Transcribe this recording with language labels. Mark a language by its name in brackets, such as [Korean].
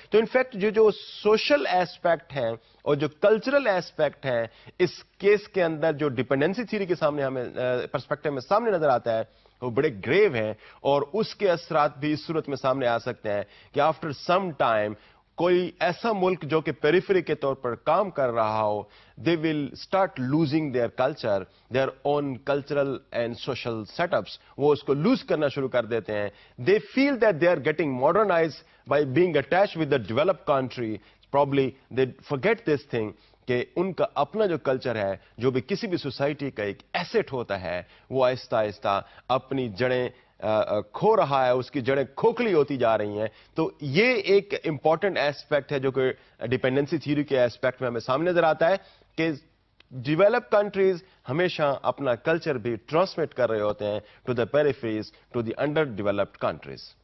[Urdu] تو انفیکٹ جو social aspect ہیں اور جو کلچرل ایسپیکٹ ہے اس کیس کے اندر جو ڈیپینڈنسی تھیوری کے سامنے ہمیں پرسپیکٹو میں سامنے نظر آتا ہے وہ بڑے گریو ہیں, اور اس کے اثرات بھی اس صورت میں سامنے آ سکتے ہیں کہ آفٹر سم ٹائم کوئی ایسا ملک جو کہ پیریفری کے طور پر کام کر رہا ہو, [English] they will start losing their culture, their own cultural and social setups, [Urdu] وہ اس کو لوز کرنا شروع کر دیتے ہیں. [English] They feel that they are getting modernized by being attached with the developed country. Probably they forget this thing [Urdu] کہ ان کا اپنا جو کلچر ہے, جو بھی کسی بھی سوسائٹی کا ایک ایسٹ ہوتا ہے, وہ آہستہ آہستہ اپنی جڑیں کھو رہا ہے, اس کی جڑیں کھوکھلی ہوتی جا رہی ہیں. تو یہ ایک امپورٹنٹ ایسپیکٹ ہے جو کہ ڈیپینڈنسی تھیوری کے ایسپیکٹ میں ہمیں سامنے نظر آتا ہے کہ ڈیولپ کنٹریز ہمیشہ اپنا کلچر بھی ٹرانسمٹ کر رہے ہوتے ہیں [English] To the peripheries, to the underdeveloped countries.